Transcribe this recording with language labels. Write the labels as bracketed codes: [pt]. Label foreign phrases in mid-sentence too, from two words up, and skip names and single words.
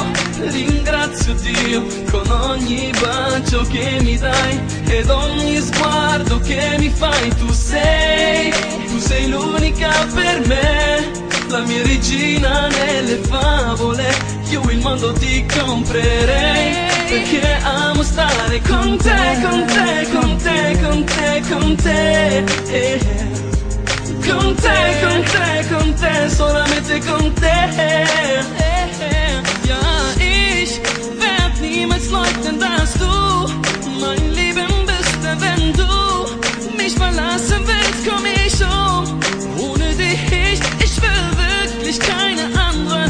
[it] Ringrazio Dio con ogni bacio che mi dai ed ogni sguardo che mi fai. Tu sei l'unica per me, la mia regina nelle favole. Io il mondo ti comprerei perché amo stare con te, con te, con te, con te, con te. Con te, con te, con te, solamente con te. [de] Ja, ich werd niemals leugnen, dass du mein Leben bist. Wenn du mich verlassen willst, komm ich um. Ohne dich, ich will wirklich keine andere.